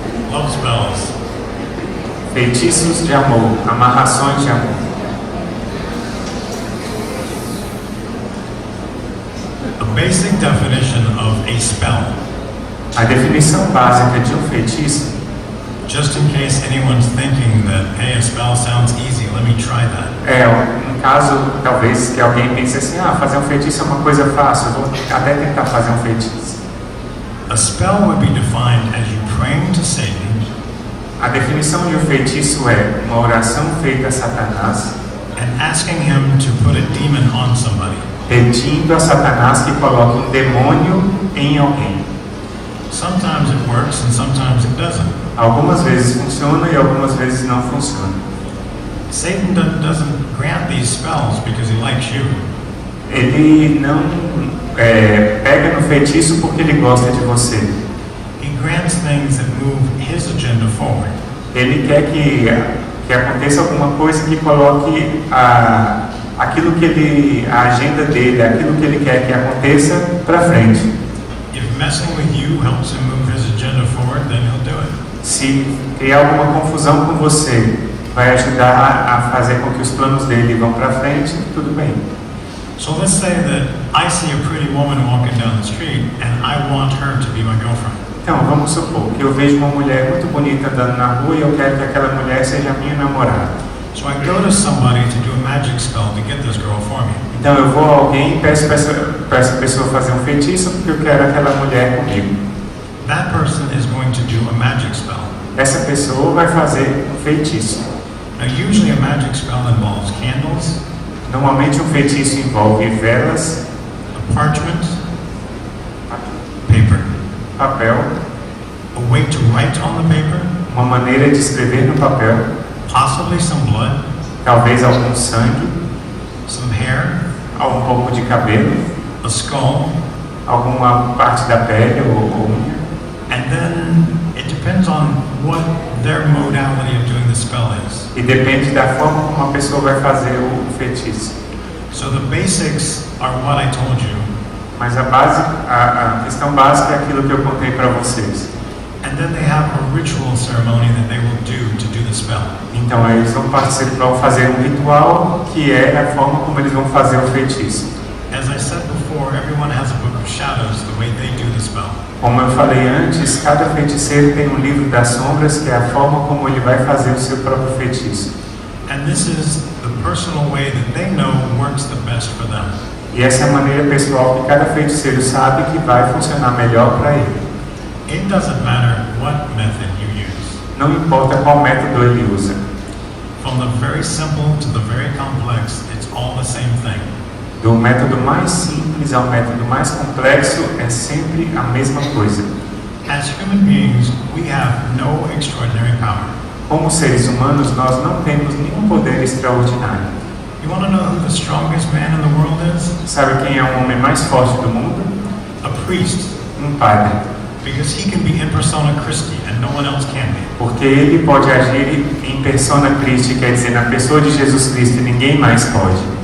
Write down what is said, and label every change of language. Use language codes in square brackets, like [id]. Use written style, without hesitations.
[en] Love spells. [pt] Feitiços de amor, amarrações de amor. [en] The basic definition of a spell. [pt] A definição básica de um feitiço, [en] just in case anyone's thinking that, hey, a spell sounds easy, let me try that. [pt] É um caso, talvez, que alguém pense assim, fazer um feitiço é uma coisa fácil, eu vou até tentar fazer um feitiço. [en] A spell would be defined as you praying to Satan. [pt] A definição de um feitiço é uma oração feita a Satanás [en] and asking him to put a demon on somebody. [pt] Pedindo a Satanás que coloque um demônio em alguém. [en] Sometimes it works and sometimes it doesn't. [pt] Algumas vezes funciona e algumas vezes não funciona. [en] Satan doesn't grant these spells because he likes you. [pt] Ele não pega no feitiço porque ele gosta de você. [en] He grants things that move his agenda forward. [pt] Ele quer que aconteça alguma coisa que coloque aquilo que a agenda dele, aquilo que ele quer que aconteça para frente. [en] If messing with you helps him move his agenda forward, then he'll do it. [pt] Se criar alguma confusão com você vai ajudar a fazer com que os planos dele vão para frente, tudo bem. [en] So let's say that I see a pretty woman walking down the street and I want her to be my girlfriend. [pt] Então, vamos supor que eu vejo uma mulher muito bonita andando na rua e eu quero que aquela mulher seja minha namorada. [en] So I go to somebody to do a magic spell to get this girl for me. [pt] Então eu vou a alguém e peço para essa pessoa fazer um feitiço porque eu quero aquela mulher comigo. [en] That person is going to do a magic spell. [pt] Essa pessoa vai fazer um feitiço. [en] Now usually a magic spell involves candles. [pt] Normalmente um feitiço envolve velas, [en] a parchment, paper, [pt] papel, [en] a way to write on the paper, [pt] uma maneira de escrever no papel, [en] possibly some blood, [pt] talvez algum sangue, [en] some hair, [pt] um pouco de cabelo, [en] a skull, [pt] alguma parte da pele ou unha. [en] And then it depends on what their modality of doing the spell is. [pt] E depende da forma como a pessoa vai fazer o feitiço. [en] So the basics are what I told you. [pt] Mas a questão básica é aquilo que eu contei para vocês. [en] And then they have a ritual ceremony that they will do to do the spell. [pt] Então eles vão fazer um ritual que é a forma como eles vão fazer o feitiço. [en] As I said before, everyone has a book of shadows the way they do the spell. [pt] Como eu falei antes, cada feiticeiro tem um livro das sombras que é a forma como ele vai fazer o seu próprio feitiço. [en] And this is the personal way that they know works the best for them. [pt] E essa é a maneira pessoal que cada feiticeiro sabe que vai funcionar melhor para ele. [en] It doesn't matter what method you use. [pt] Não importa qual método ele usa. [en] From the very simple to the very complex, it's all the same thing. [pt] Do método mais simples ao método mais complexo é sempre a mesma coisa. [en] As human beings, we have no extraordinary power. [pt] Como seres humanos, nós não temos nenhum poder extraordinário. [en] You want to know who the strongest man in the world is? [pt] Sabe quem é o homem mais forte do mundo? [en] A priest. [pt] Um padre. [en] Because he can be in persona Christi and no one else can be. [pt] Porque ele pode agir em persona Christi, quer dizer, na pessoa de Jesus Cristo, e ninguém mais pode.